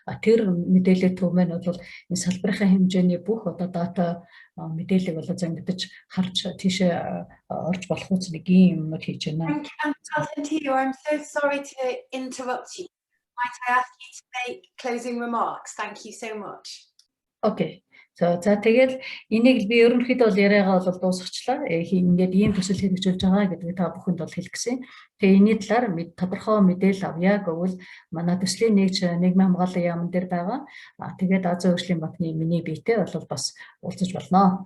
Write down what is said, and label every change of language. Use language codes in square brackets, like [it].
[mn] Тэр мэдээллийн төв маань бол энэ салбарын хэмжээний бүх одоо дата мэдээллийг бол зангидаж харж тийшээ орж болох үс нэг юм хийж байна. [en] I'm so sorry to interrupt you. Might I ask you to make closing remarks? Thank you so much. Okay. [mn] За тэгээд энийг би ерөнхийдөө бол яриагаа бол дуусгачлаа. Ингээд ийм төсөл хэрэгжүүлж байгаа гэдгийг та бүхэнд бол хэлгэсэн. Тэгээ энэний талаар тодорхой мэдээлэл авъя гэвэл манай төслийн нийгмийн хамгааллын яамн дээр байгаа. Тэгээд Азийн хөгжлийн банкны миний биетэй бол бас уулзаж болно.